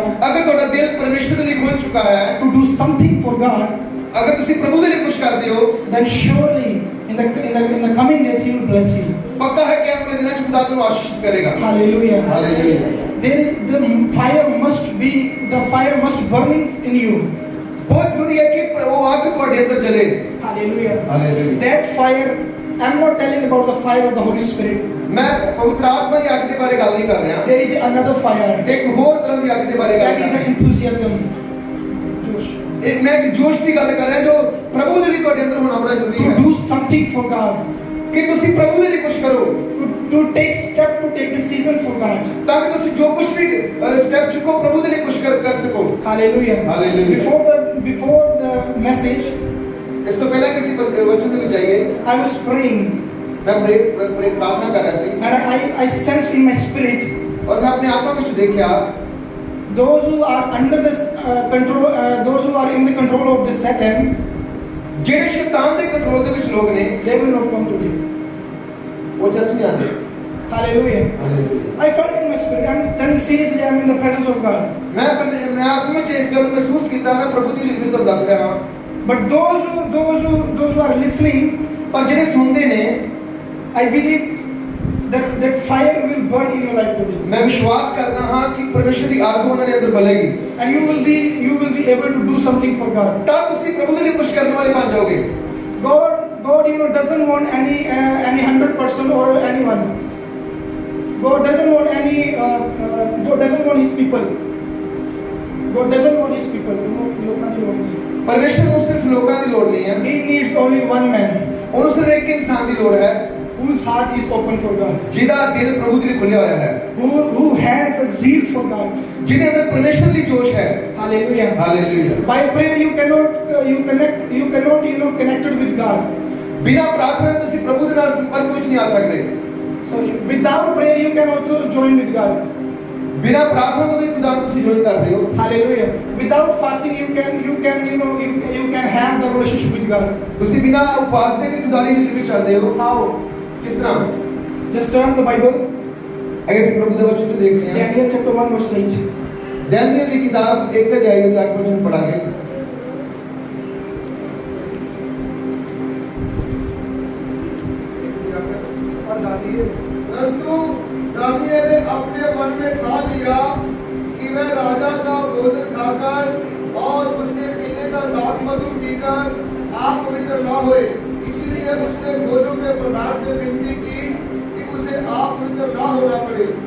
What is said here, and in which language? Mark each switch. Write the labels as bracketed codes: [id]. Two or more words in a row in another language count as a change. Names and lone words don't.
[pa] ਅਗਰ ਤੁਹਾਡਾ ਦਿਲ ਪਰਮੇਸ਼ਰ ਦੇ ਲਈ ਖੁੱਲ ਚੁੱਕਾ ਹੈ, [en] to do something for God, [pa] ਅਗਰ ਤੁਸੀਂ ਪ੍ਰਭੂ ਦੇ ਲਈ ਕੁਝ ਕਰਦੇ ਹੋ, [en] then surely in the coming days He will bless you. [pa] ਪੱਕਾ ਹੈ ਕਿ ਅਗਲੇ ਦਿਨਾਂ 'ਚ ਖੁਦਾ ਤੁਹਾਨੂੰ ਆਸ਼ੀਸ਼ਿਤ ਕਰੇਗਾ। [en] Hallelujah. [pa] ਹਾਲੇਲੂਇਆ। [en] The fire must burning in you. [pa] ਬਹੁਤ ਜ਼ਰੂਰੀ ਹੈ ਕਿ ਉਹ ਅੱਗ ਤੁਹਾਡੇ ਅੰਦਰ ਜਲੇ। [en] Hallelujah. [pa] ਹਾਲੇਲੂਇਆ। [en] That fire, I'm not telling about the fire of the Holy Spirit. [pa] ਮੈਂ ਪਵਿੱਤਰ ਆਤਮਾ ਦੀ ਅੱਗ ਦੇ ਬਾਰੇ ਗੱਲ ਨਹੀਂ ਕਰ ਰਿਹਾ। [en] There is another fire. [pa] ਇੱਕ ਹੋਰ ਤਰ੍ਹਾਂ ਦੀ ਅੱਗ ਦੇ ਬਾਰੇ ਗੱਲ [en] That [pa] ਕਰ [en] is an enthusiasm. Josh. [pa] ਰਿਹਾ। ਮੈਂ ਇੱਕ ਜੋਸ਼ ਦੀ ਗੱਲ ਕਰ ਰਿਹਾ ਜੋ ਪ੍ਰਭੂ ਦੇ ਲਈ ਤੁਹਾਡੇ ਅੰਦਰ ਹੋਣਾ ਬੜਾ ਜ਼ਰੂਰੀ [en] To [pa] ਹੈ। [en] do something for God. [pa] ਕਿ ਤੁਸੀਂ ਪ੍ਰਭੂ ਦੇ ਲਈ ਕੁਝ ਕਰੋ। [en] To take step, to take decision for God. [pa] ਤਾਂ ਕਿ ਤੁਸੀਂ ਜੋ ਕੁਝ ਵੀ ਸਟੈਪ ਚੁੱਕੋ ਪ੍ਰਭੂ ਦੇ ਲਈ ਕੁਝ ਕਰ ਸਕੋ। [en] Hallelujah. Hallelujah. Before the message, [pa] ਇਸ ਤੋਂ ਪਹਿਲਾਂ ਕਿ ਅਸੀਂ ਵਚਨ ਦੇ ਵਿੱਚ ਜਾਈਏ, [en] I was praying [pa] ਮੈਂ ਪ੍ਰਾਰਥਨਾ ਕਰ ਰਿਹਾ ਸੀ [en] and I sensed in my spirit [pa] ਔਰ ਮੈਂ ਆਪਣੇ ਆਤਮਾ ਵਿੱਚ ਦੇਖਿਆ [en] those who are under this control, those who are in the control of this Satan, [pa] ਜਿਹੜੇ ਸ਼ੈਤਾਨ ਦੇ ਕੰਟਰੋਲ ਦੇ ਵਿੱਚ ਲੋਕ ਨੇ [en] they will not come today. [pa] ਉਹ ਚਰਚ ਨਹੀਂ ਆਉਂਦੇ। [en] Hallelujah. I felt in my spirit. I'm telling seriously. I'm in the presence of God. [pa] ਮੈਂ ਆਤਮਾ ਵਿੱਚ ਇਸ ਗੱਲ ਨੂੰ ਮਹਿਸੂਸ ਕੀਤਾ, ਮੈਂ ਪ੍ਰਭੂ ਦੀ ਜ਼ਿੰਦਗੀ ਤੋਂ ਦੱਸ ਰਿਹਾ ਹਾਂ। [en] But those who are listening, [pa] ਪਰ ਜਿਹੜੇ ਸੁਣਦੇ ਨੇ, [en] I believe that fire will burn in your life today. [pa] ਮੈਂ ਵਿਸ਼ਵਾਸ ਕਰਦਾ ਹਾਂ ਕਿ ਪਰਮੇਸ਼ਰ ਦੀ ਅੱਗ ਉਹਨਾਂ ਦੇ ਅੰਦਰ ਬਲੇਗੀ। [en] And you will be able to do something for God. [pa] ਤਾਂ ਤੁਸੀਂ ਪ੍ਰਭੂ ਦੇ ਲਈ ਕੁਝ ਕਰਨ ਵਾਲੇ ਬਣ ਜਾਓਗੇ। [en] God, doesn't want any 100% or anyone. God doesn't want any. God doesn't want His people. God doesn't want His people. [pa] ਲੋਕਾਂ ਦੀ ਲੋੜ ਨਹੀਂ। ਪਰਮੇਸ਼ਰ ਨੂੰ ਸਿਰਫ ਲੋਕਾਂ ਦੀ ਲੋੜ ਨਹੀਂ ਹੈ। [en] He needs only one man. [pa] ਉਹਨੂੰ ਸਿਰਫ ਇੱਕ ਇਨਸਾਨ ਦੀ ਲੋੜ ਹੈ [en] whose heart is open for God. [pa] ਜਿਹਦਾ ਦਿਲ ਪ੍ਰਭੂ ਦੇ ਲਈ ਖੁੱਲਿਆ ਹੋਇਆ ਹੈ। [en] Who has a zeal for God. [pa] ਜਿਹਦੇ ਅੰਦਰ ਪਰਮੇਸ਼ਰ ਲਈ ਜੋਸ਼ ਹੈ। [en] Hallelujah. Hallelujah. By prayer you cannot connected with God. [pa] ਬਿਨਾਂ ਪ੍ਰਾਰਥਨਾ ਦੇ ਤੁਸੀਂ ਪ੍ਰਭੂ ਦੇ ਨਾਲ ਸੰਪਰਕ ਵਿੱਚ ਨਹੀਂ ਆ ਸਕਦੇ। [en] So without prayer you can also join with God. [pa] ਬਿਨਾਂ ਪ੍ਰਾਰਥਨਾ ਤੋਂ ਵੀ ਖੁਦਾ ਨੂੰ ਤੁਸੀਂ ਜੁਆਇਨ ਕਰਦੇ ਹੋ। [en] Hallelujah. Without fasting you can have the relationship with God. [pa] ਤੁਸੀਂ ਬਿਨਾਂ ਉਪਵਾਸ ਦੇ ਵੀ ਖੁਦਾ ਦੀ ਜ਼ਿੰਦਗੀ ਵਿੱਚ ਚੱਲਦੇ ਹੋ। [en] How? [pa] ਕਿਸ ਤਰ੍ਹਾਂ? [en] Just turn the Bible. [pa] ਅਗਰ ਅਸੀਂ ਪ੍ਰਭੂ ਦੇ ਵਚਨ ਤੋਂ ਦੇਖਦੇ ਹਾਂ [en] Daniel chapter 1 verse 8. [pa] ਡੈਨੀਅਲ ਦੀ ਕਿਤਾਬ 1 ਅਧਿਆਇ ਦੇ 8 ਵਚਨ ਪੜਾਂਗੇ। [hi] परंतु दानियेल ने अपने मन में ठान लिया कि वह राजा का भोजन खाकर और उसके पीने का दाख मधु पीकर आप पवित्र न होए, इसलिए उसने भोजों के प्रधान से विनती की कि उसे आप पवित्र न होना पड़े।